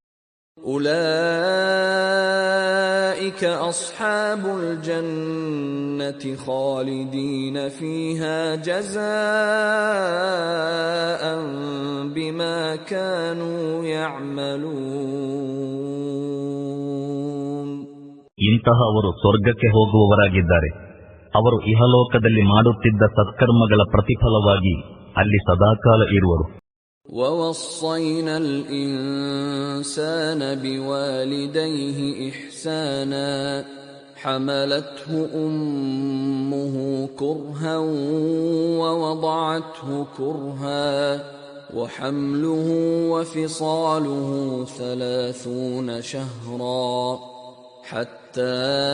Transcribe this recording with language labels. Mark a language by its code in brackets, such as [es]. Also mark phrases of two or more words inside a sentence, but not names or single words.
[ar] أولئك أصحاب الجنة خالدين فيها جزاء بما كانوا يعملون. [kn] ಇಂತಹವರು ಸ್ವರ್ಗಕ್ಕೆ ಹೋಗುವವರಾಗಿದ್ದಾರೆ. ಅವರು ಇಹಲೋಕದಲ್ಲಿ ಮಾಡುತ್ತಿದ್ದ ಸತ್ಕರ್ಮಗಳ ಪ್ರತಿಫಲವಾಗಿ ಅಲ್ಲಿ ಸದಾಕಾಲ ಇರುವರು. [ar] وَوَصَّيْنَا الْإِنسَانَ بِوَالِدَيْهِ إِحْسَانًا حَمَلَتْهُ أُمُّهُ كُرْهًا وَوَضَعَتْهُ كُرْهًا وَحَمْلُهُ وَفِصَالُهُ 30 شهرا حتى